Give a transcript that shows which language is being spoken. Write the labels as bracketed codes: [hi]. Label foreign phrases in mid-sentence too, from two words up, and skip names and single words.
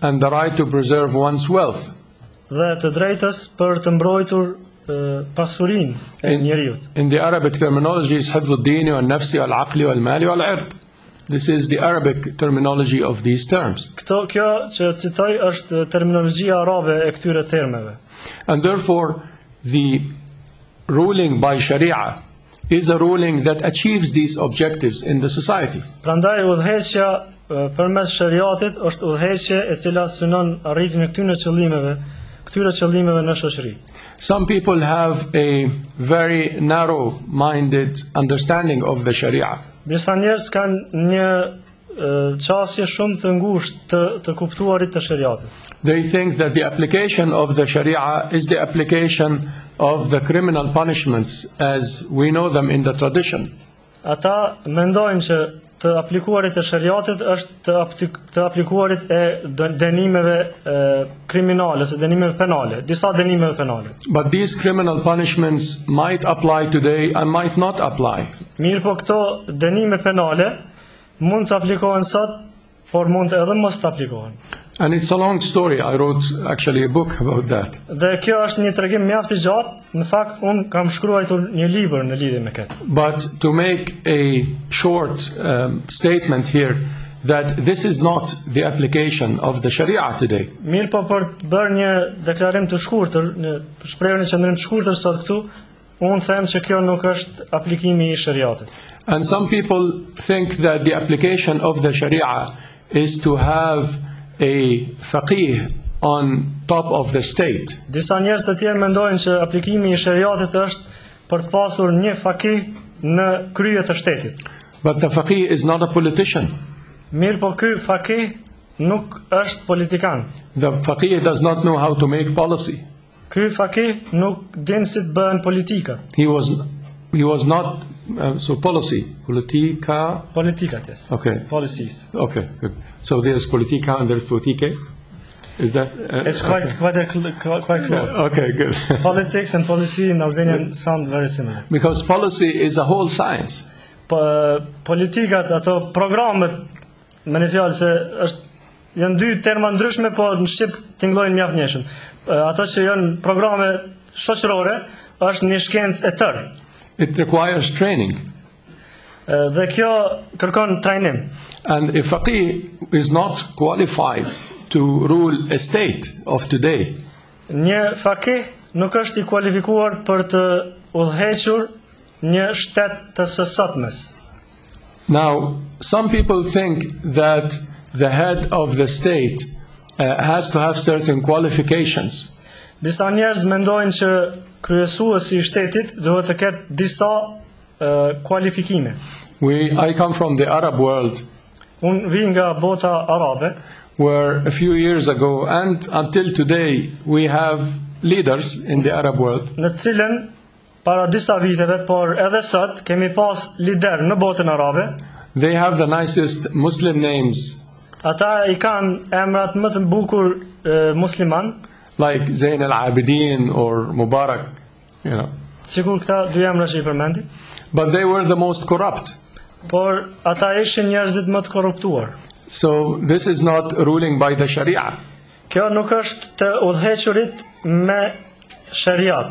[en] And the right to preserve one's wealth. [sq] Dhe të drejtës për të mbrojtur pasurinë e njeriut. [en] In the Arabic terminology is [ar] حفظ الدين والنفس والعقل والمال والعرض. [en] This is the Arabic terminology of these terms. [sq] Kjo që citoj është terminologjia arabe e këtyre termeve. [en] And therefore the ruling by Sharia is a ruling that achieves these objectives in the society. [sq] Prandaj udhëheqja përmes shariatit është udhëheqje e cila synon arritjen e këtyre qëllimeve në shoqëri. [en] Some people have a very narrow-minded understanding of the Sharia. [sq] Disa njerëz kanë një qasje shumë të ngushtë të kuptuarit të shariatit. [en] They think that the application of the Sharia is the application of the criminal punishments as we know them in the tradition. [sq] Ata mendojnë që të aplikuarit e shariatit është të aplikuarit e dënimeve kriminale, ose dënimeve penale, disa dënimeve penale. [en] But these criminal punishments might apply today and might not apply. [sq] Mirë po këto dënime penale mund të aplikohen sot, por mund edhe mos të aplikohen. [en] And it's a long story. I wrote actually a book about that. [sq] Dhe kjo është një tregim mjaft I gjatë. Në fakt unë kam shkruar një libër në lidhje me këtë. [en] But to make a short statement here that this is not the application of the Sharia today. [sq] Mirë po për të bërë një deklarim të shkurtër, një shprehje në qendrim të shkurtër sot këtu, unë them që kjo nuk është aplikimi I shariatit. [en] And some people think that the application of the Sharia is to have a faqih on top of the state. [sq] Disa njerëz të tjerë mendojnë që aplikimi I shariatit është për të pasur një fakih në krye të shtetit. [en] But the faqih is not a politician. [sq] Mirë po ky fakih nuk është politikan. [en] The faqih does not know how to make policy. [sq] Ky fakih nuk din si të bëhen politika. [en] He was not so policy, [sq] Politikat, yes. [en] Okay. Policies. Okay, good. So there's politica and there's politike. Is that? It's quite close. Okay, good. Politics and policy in Albanian sound very similar. Because policy is a whole science. [sq] Politikat, ato programet, me një fjalë se janë dy terma ndryshme, po në shqip tingëllojnë mjaft njëshëm. Ato që janë programe shoqërore, është një shkencë e tërë. [en] It requires training. [sq] Dhe kjo kërkon trajnim. [en] And a faqih is not qualified to rule a state of today. [sq] Një fakih nuk është I kualifikuar për të udhëhequr një shtet të së sotmes. [en] Now, some people think that the head of the state has to have certain qualifications. [sq] Disa njerëz mendojnë që kryesuesi I shtetit duhet të ketë disa kualifikime. [en] I come from the Arab world, [sq] Unë vi nga bota arabe, [en] where a few years ago and until today we have leaders in the Arab world [sq] në të cilën para disa viteve, por edhe sot kemi pas lider në botën arabe. [en] They have the nicest Muslim names, [sq] Ata I kanë emrat më të bukur musliman, [en] like Zain al-Abidin or Mubarak, you know. [sq] sikur këta dy emra që I përmendi. [en] But they were the most corrupt. [sq] Por ata ishin njerëzit më të korruptuar. [en] So this is not ruling by the Sharia. [sq] Kjo nuk është të udhëhequrit me shariat.